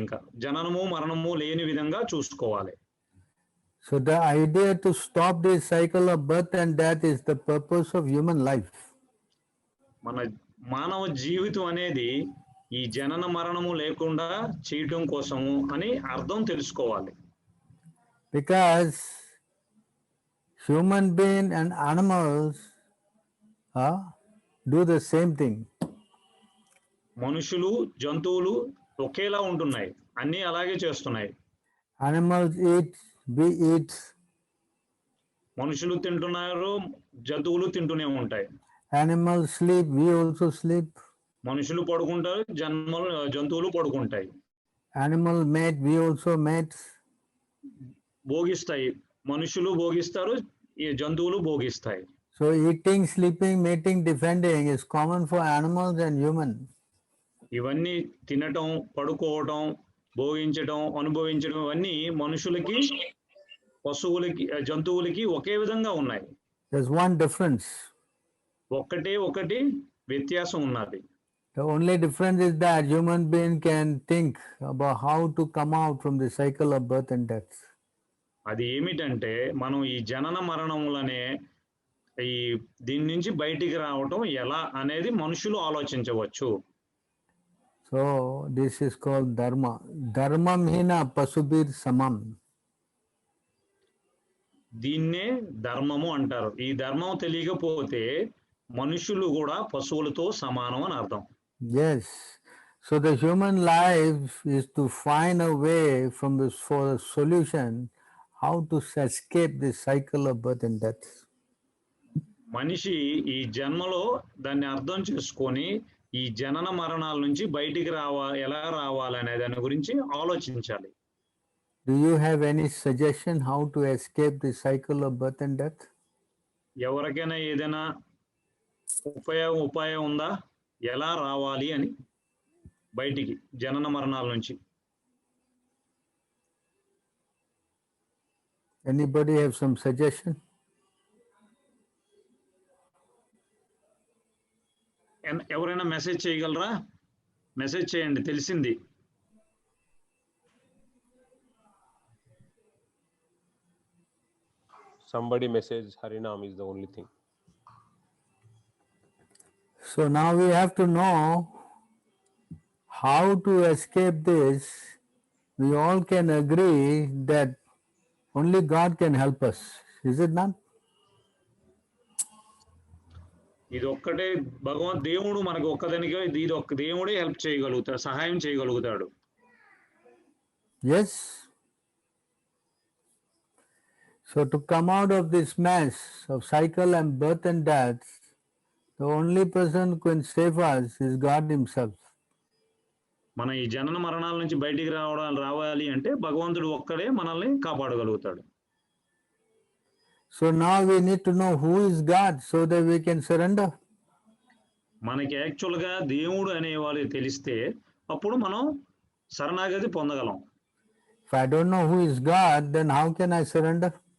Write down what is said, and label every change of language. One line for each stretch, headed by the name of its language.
Telugu: ఇంకా జననము మరణము లేని విధంగా చూసుకోవాలి.
English: So the idea to stop this cycle of birth and death is the purpose of human life.
Telugu: మన మానవ జీవితం అనేది ఈ జనన మరణము లేకుండా చేయటం కోసము అని అర్థం తెలుసుకోవాలి.
English: Because human being and animals do the same thing.
Telugu: మనుషులు జంతువులు ఒకేలా ఉంటున్నాయి, అన్నీ అలాగే చేస్తున్నాయి.
English: Animals eat, we eat.
Telugu: మనుషులు తింటున్నారు, జంతువులు తింటూనే ఉంటాయి.
English: Animals sleep, we also sleep.
Telugu: మనుషులు పడుకుంటారు, జంతువులు పడుకుంటాయి.
English: Animal mate, we also mate.
Telugu: భోగిస్తాయి, మనుషులు భోగిస్తారు, ఈ జంతువులు భోగిస్తాయి.
English: So eating, sleeping, mating, defending is common for animals and humans.
Telugu: ఇవన్నీ తినటం, పడుకోవటం, భోగించటం, అనుభవించడం ఇవన్నీ మనుషులకి, పశువులకి, జంతువులకి ఒకే విధంగా ఉన్నాయి.
English: There's one difference.
Telugu: ఒకటి వ్యత్యాసం ఉన్నది.
English: The only difference is that human being can think about how to come out from the cycle of birth and death.
Telugu: అది ఏమిటంటే మనం ఈ జనన మరణములనే ఈ దీని నుంచి బయటికి రావటం ఎలా అనేది మనుషులు ఆలోచించవచ్చు.
English: So this is called dharma.
Sanskrit: Dharmam hina pasubir samam.
Telugu: దీన్నే ధర్మము అంటారు. ఈ ధర్మం తెలియకపోతే మనుషులు కూడా పశువులతో సమానం అని అర్థం.
English: Yes. So the human life is to find a way from this for a solution how to escape this cycle of birth and death.
Telugu: మనిషి ఈ జన్మలో దాన్ని అర్థం చేసుకొని ఈ జనన మరణాల నుంచి బయటికి ఎలా రావాలనే దాని గురించి ఆలోచించాలి.
English: Do you have any suggestion how to escape the cycle of birth and death?
Telugu: ఎవరికైనా ఏదైనా ఉపాయం ఉందా ఎలా రావాలి అని బయటికి జనన మరణాల నుంచి?
English: Anybody have some suggestion?
Telugu: ఎవరైనా మెసేజ్ చేయగలరా? మెసేజ్ చేయండి, తెలిసింది.
English: Somebody message Harinam is the only thing. So now we have to know how to escape this. We all can agree that only God can help us. Is it not?
Telugu: ఇది ఒక్కటే దేవుడు మనకు ఒక్కదానిగా ఇది ఒక్క దేవుడే help చేయగలుగుతాడు, సహాయం చేయగలుగుతాడు.
English: Yes. So to come out of this mess of cycle and birth and death, the only person who can save us is God himself.
Telugu: మన ఈ జనన మరణాల నుంచి బయటికి రావాలి అంటే భగవంతుడు ఒక్కడే మనల్ని కాపాడగలుగుతాడు.
English: So now we need to know who is God so that we can surrender.
Telugu: మనకి యాక్చువల్ గా దేవుడు అనేవాళ్ళు తెలిస్తే అప్పుడు మనం శరణాగతి పొందగలం.
English: If I don't know who is God, then how can I surrender?